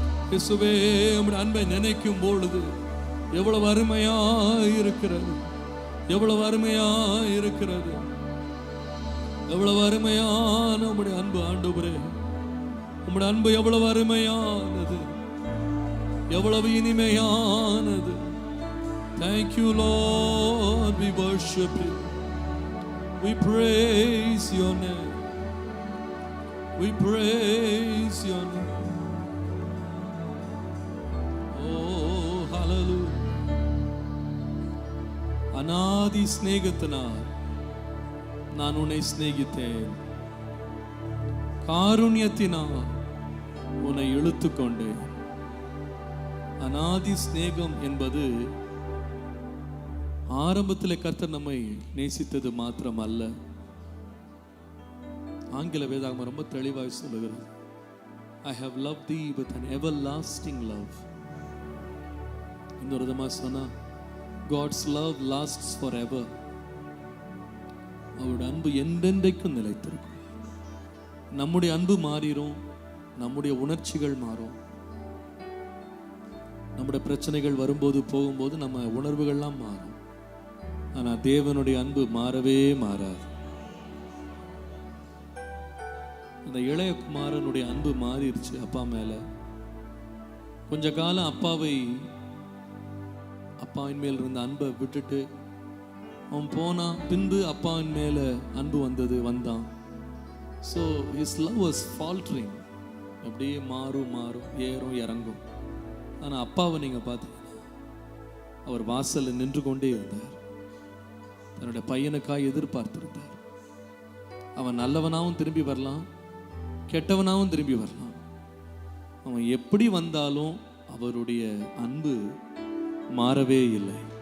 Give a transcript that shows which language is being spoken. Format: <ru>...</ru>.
<ta>இயேசுவே, உம்முடைய அன்பை நினைக்கும் பொழுது எவ்வளவு அருமையா இருக்கிறது, எவ்வளவு அருமையா இருக்கிறது, எவ்வளவு அருமையான உம்முடைய அன்பு ஆண்டவரே. உம்முடைய அன்பு எவ்வளவு அருமையானது, எவ்வளவு இனிமையானது.</ta> <en>Thank you Lord, we worship you, we praise your name, we praise your name. Oh hallelujah.</en> <ta>அநாதி ஸ்நேகத்தினால் நான் உன்னை சிநேகித்தேன், காருண்யத்தினால் உன்னை இழுத்துக்கொண்டேன். அநாதி ஸ்நேகம் என்பது ஆரம்பத்தில் கர்த்தர் நம்மை நேசித்தது மாத்திரம் அல்ல. ஆங்கில வேதாகமம் ரொம்ப தெளிவாய் சொல்லுகிறது,</ta> <en>I have loved thee with an everlasting love.</en> <ta>இன்னொரு விதமா சொன்னா,</ta> <en>God's love lasts forever.</en> <ta>அவருடைய அன்பு என்றென்றைக்கும் நிலைத்திருக்கும். நம்முடைய அன்பு மாறிடும், நம்முடைய உணர்ச்சிகள் மாறும், நம்முடைய பிரச்சனைகள் வரும்போது போகும்போது நம்ம உணர்வுகள்லாம் மாறும். ஆனா தேவனுடைய அன்பு மாறவே மாறாது. அந்த இளைய குமாரனுடைய அன்பு மாறிடுச்சு அப்பா மேல. கொஞ்ச காலம் அப்பாவின் மேல் இருந்த அன்பை விட்டுட்டு அவன் போனான். பின்பு அப்பாவின் மேல அன்பு வந்தான்.</ta> <en>So his love was faltering.</en> <ta>அப்படியே மாறும் ஏறும் இறங்கும். ஆனா அப்பாவை நீங்க பார்த்தீங்கன்னா, அவர் வாசல்ல நின்று கொண்டே இருந்தார். தன்னுடைய பையனுக்காக எதிர்பார்த்திருந்தார். அவன் நல்லவனாவும் திரும்பி வரலாம், கெட்டவனாவும் திரும்பி வரலாம். அவன் எப்படி வந்தாலும் அவருடைய அன்பு மாறவே இல்லை.</ta>